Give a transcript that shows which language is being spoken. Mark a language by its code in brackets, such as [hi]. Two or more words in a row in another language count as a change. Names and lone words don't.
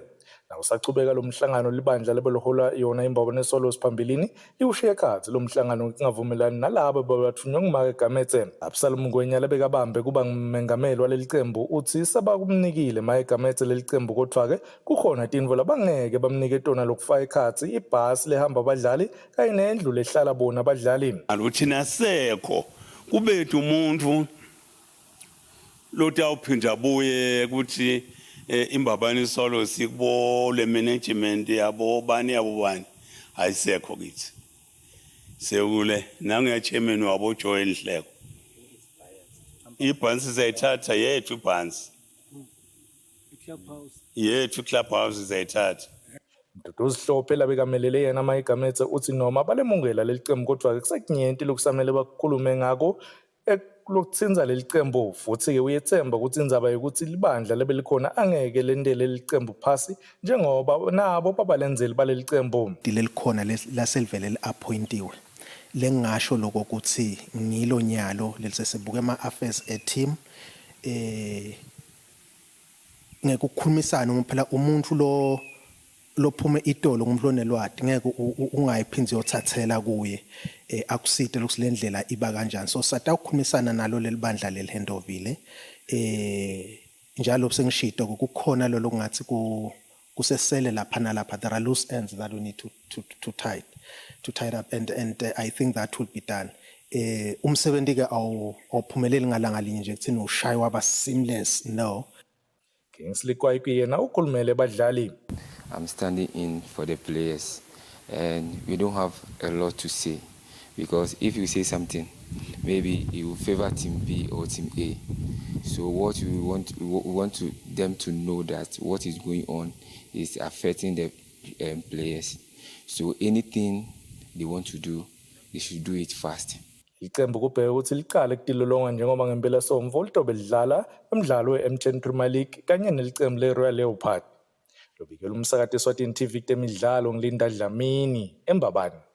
[ss] Nawusachubeka lo mhlangano libandla lebelihola yona iMbabane Swallows phambilini liwushiye ekhatsi lo mhlangano kungavumelani nalabo babathunywa nguMake Gameze. Absalom Ngwenya lebekabambe kuba ngumengameli waleli cembu uthi sabakumnikile Make Gameze leli cembu kodwa-ke kukhona tintfo labangeke bamnike tona lokufaka ekhatsi ibhasi lehamba abadlali kanye nendlu lehlala bona abadlali. Uthi nasekho kubethu umuntu lotawuphinda abuye ukuthi iMbabane Swallows sikubo le management yabo bani ayisekho kithi sekule nangu chairman wabo Joy Nhleko ibhansi zayithatha yethu ibhansi yethu clubhouse zayithatha. Mduduzi Hlophe labekamelele yena Make Gameze uthi noma balemungela leli cembu kodwa-ke kusekunyenti lokusamele bakhulume ngako lokutsinza leli cembu futhi-ke uyethemba ukuthi indzaba yokuthi libandla lebelikhona angeke lendele leli cembu phasi njengoba nabo babalenzeli baleli cembu. Lelikhona laselivele li-appointiwe lengasho lokho ukuthi ngilo nyalo lelisesebuka ama-affairs e-team ngeke ukukhulumisana ngoba phela umuntu lophume itolo ngumuntu onelwadi ngeke ungayiphindze uyothathela kuye akusite lokuthi le ndlela iba kanjani. So sata ukukhulumisana nalo leli bandla leli handovile njalo sengishito kukhona lo kungathi kusesele lapha nalapha. [en] There are loose ends that we need to tie up and I think that will be done. [ss] Umsebenzi ke awuphumeleli ngalanga linye nje kuthini ushaywa aba seamless. [en] No. [ss] Kingsley Kwaikuyena ukhulumele badlali. [en] I'm standing in for the players and we don't have a lot to say because if you say something maybe it will favor team B or team A. So what we want them to know that what is going on is affecting the players. So anything they want to do, they should do it fast. [ss] Icembu kubheka ukuthi liqale kutilolonga njengoba ngempela somvo litobe lidlala umdlalo we-M10 Premier League kanye nelicembu le-Royal Leopard. Lobikela umsakati Eswatini TV temidlalo ngilinda Dlamini eMbabane.